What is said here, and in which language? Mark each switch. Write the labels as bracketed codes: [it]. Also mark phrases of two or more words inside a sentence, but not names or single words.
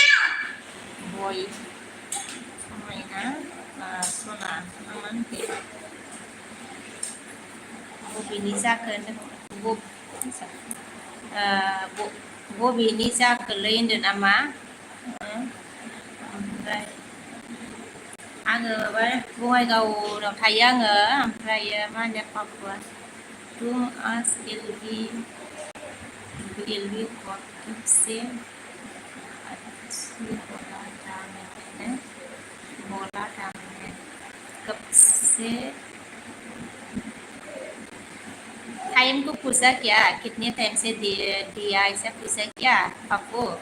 [brx] boy समायना सना नामान बबेनि जाखो बबेनि जाखोलै होनदों नामा ओमफ्राय आङो बङाइगावआव थायो आङो ओमफ्राय मा होनो [hi] पापुआ तुम आज एलबी को सबसे अच्छी बोला था मैंने कब से टाइम को पूछा क्या कितने टाइम से दिया ऐसा पूछा क्या पापू